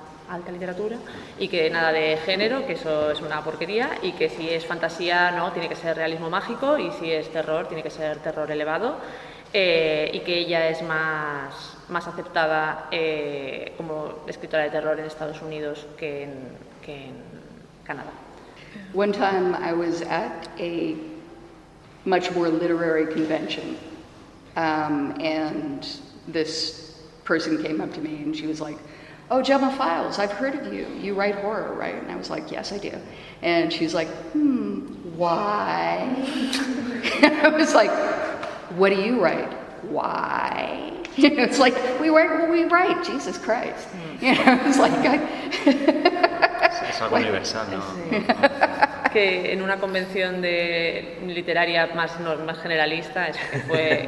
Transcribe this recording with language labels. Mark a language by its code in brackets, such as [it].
[es] alta literatura, y que nada de género, que eso es una porquería, y que si es fantasía no, tiene que ser realismo mágico, y si es terror tiene que ser terror elevado, y que ella es más aceptada como escritora de terror en Estados Unidos que en Canadá. [en] One time I was at a much more literary convention, and this person came up to me and she was like, "Oh, Gemma Files, I've heard of you. You write horror, right?" And I was like, "Yes, I do." And she's like, why? And I was like, "What do you write? Why?" It's like, we write what we write, Jesus Christ. It's like, [es] es algo universal, ¿no? Sí. Que en una convención literaria más generalista, eso que fue